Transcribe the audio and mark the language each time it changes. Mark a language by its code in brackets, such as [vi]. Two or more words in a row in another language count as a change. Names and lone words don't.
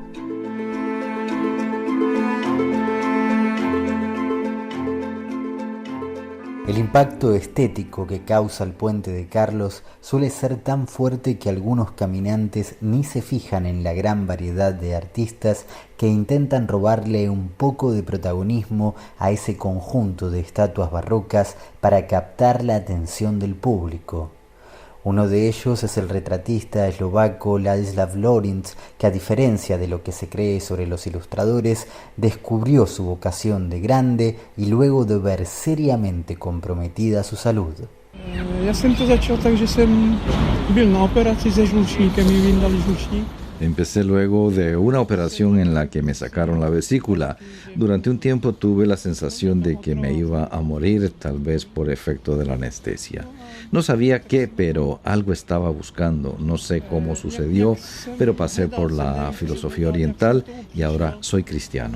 [es] El impacto estético que causa el Puente de Carlos suele ser tan fuerte que algunos caminantes ni se fijan en la gran variedad de artistas que intentan robarle un poco de protagonismo a ese conjunto de estatuas barrocas para captar la atención del público. Uno de ellos es el retratista eslovaco Ladislav Lerinc, que a diferencia de lo que se cree sobre los ilustradores, descubrió su vocación de grande y luego de ver seriamente comprometida su salud. [cs] Já jsem to začal tak, že jsem byl na operaci se žlučníkem, mi vyndali žlučník. [es] Empecé luego de una operación en la que me sacaron la vesícula. Durante un tiempo tuve la sensación de que me iba a morir, tal vez por efecto de la anestesia. No sabía qué, pero algo estaba buscando. No sé cómo sucedió, pero pasé por la filosofía oriental y ahora soy cristiano.